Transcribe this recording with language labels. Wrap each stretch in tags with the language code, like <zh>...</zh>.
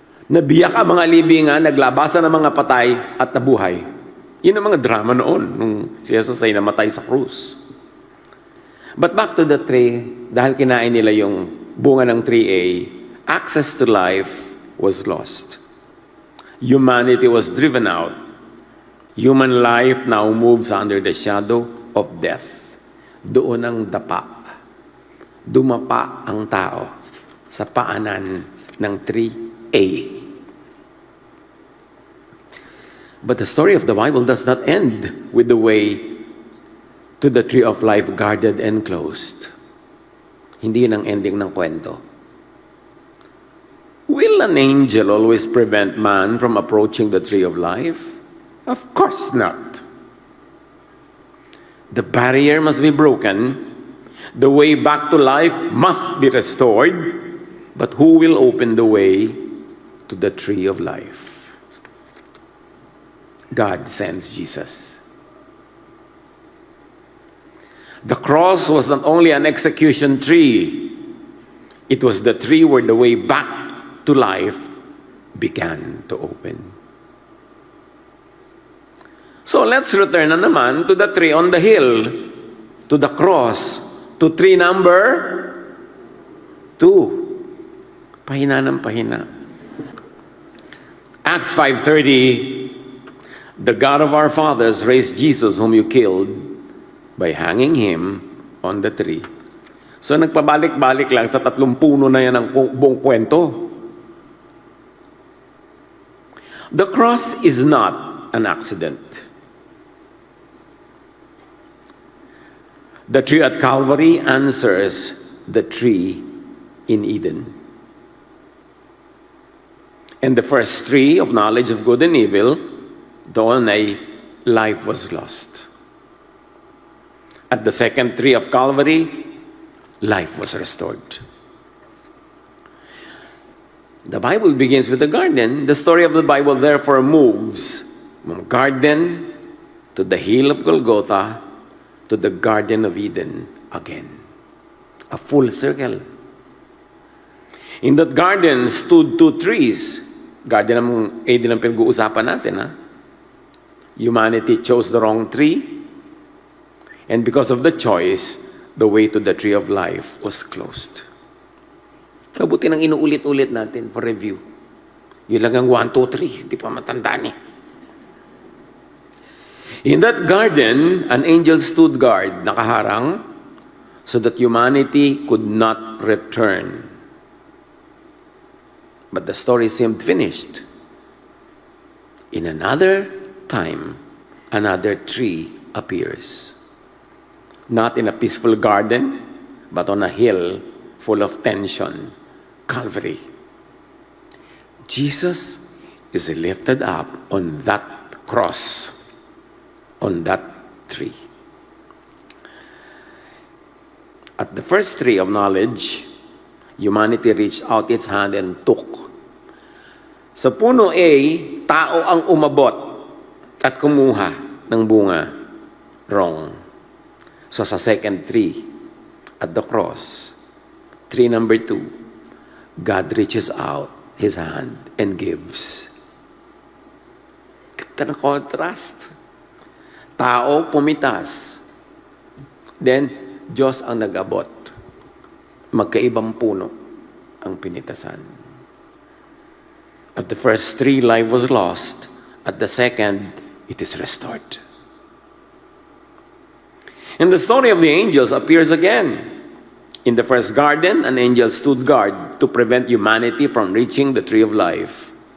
<tl>Nabiyak ang mga libingan, naglabasan ng mga patay at nabuhay. Yun ang mga drama noon nung si Jesus ay namatay sa krus.</tl> <en>But back to the tree,</en> <tl>dahil kinain nila yung bunga ng 3A,</tl> <en>access to life was lost. Humanity was driven out. Human life now moves under the shadow of death.</en> <tl>Doon ang dapa. Dumapa ang tao sa paanan ng 3A.</tl> <en>But the story of the Bible does not end with the way to the tree of life guarded and closed.</en> <tl>Hindi yun ang ending ng kwento.</tl> <en>Will an angel always prevent man from approaching the tree of life? Of course not. The barrier must be broken. The way back to life must be restored. But who will open the way to the tree of life? God sends Jesus. The cross was not only an execution tree, it was the tree where the way back to life began to open. So let's return</en> <tl>na naman</tl> <en>to the tree on the hill, to the cross, to tree number 2.</en> <tl>Pahina ng pahina.</tl> <en>Acts 5:30, the God of our fathers raised Jesus whom you killed by hanging him on the tree.</en> <tl>So nagpabalik-balik lang sa 3 puno na yan ang buong kwento.</tl> <en>The cross is not an accident. The tree at Calvary answers the tree in Eden. And the first tree of knowledge of good and evil,</en> <tl>doon ay</tl> <en>life was lost. At the second tree of Calvary, life was restored. The Bible begins with the garden. The story of the Bible therefore moves from garden to the hill of Golgotha to the Garden of Eden again. A full circle. In that garden stood two trees.</en> <tl>Garden ng Eden ang pinag-uusapan natin, ha?</tl> <en>Humanity chose the wrong tree, and because of the choice, the way to the tree of life was closed.</en> <tl>Mabuti nang inuulit-ulit natin for review. Yun lang ang 1, 2, 3. Di pa matandaan eh.</tl> <en>In that garden, an angel stood guard,</en> <tl>nakaharang,</tl> <en>so that humanity could not return. But the story seemed finished. In another time, another tree appears. Not in a peaceful garden, but on a hill full of tension, Calvary. Jesus is lifted up on that cross, on that tree. At the first tree of knowledge, humanity reached out its hand and took.</en> <tl>Sa puno A, tao ang umabot at kumuha ng bunga.</tl> <en>Wrong. So sa second tree, at the cross, tree number 2, God reaches out His hand and gives.</en> <tl>Ganda ng contrast. Tao pumitas. Then, Diyos ang nag-abot. Magkaibang puno ang pinitasan.</tl> <en>At the first tree, life was lost. At the second, it is restored. And the story of the angels appears again. In the first garden, an angel stood guard to prevent humanity from reaching the tree of life.</en>